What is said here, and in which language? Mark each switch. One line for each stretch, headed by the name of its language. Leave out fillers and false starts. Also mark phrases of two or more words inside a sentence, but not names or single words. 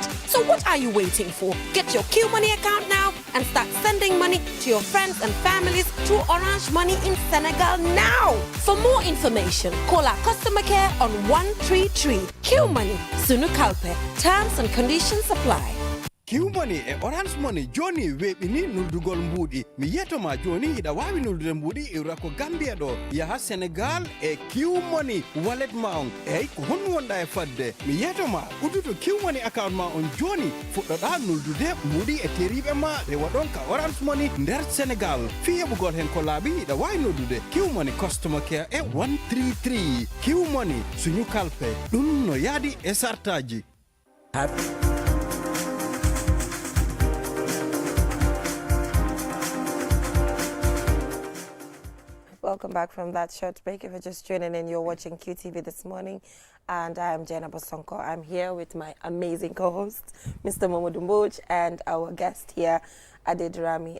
English: So what are you waiting for? Get your QMoney account now and start sending money to your friends and families through Orange Money in Senegal now. For more information, call our customer care on 133. QMoney, Sunu Kalpe. Terms and conditions apply.
Fula: QMoney e Orange Money joni weɓini nuldugol mbuɗi mi yetoma joni ida wawi nuldude mbuɗi iwrako Gambia ɗo yaha Senegal e QMoney wallet ma on eyyi ko honno wonɗa e fadde mi yetoma udduto QMoney account ma on joni fuɗɗoɗa nuldude mbuɗi e teriɓe ma rewa ɗon ka Orange Money nder Senegal fi heɓugol hen ko laaɓi ida wawi noddude QMoney
English: customer care
Fula: e 133 QMoney suñu kalpe ɗum no yaadi e sartaji.
English: Welcome back from that short break. If you're just tuning in, you're watching QTV This Morning, and I am Jenna Bosonko. I'm here with my amazing co-host, Mr. Momodu Mboj, and our guest here, Ade Rami.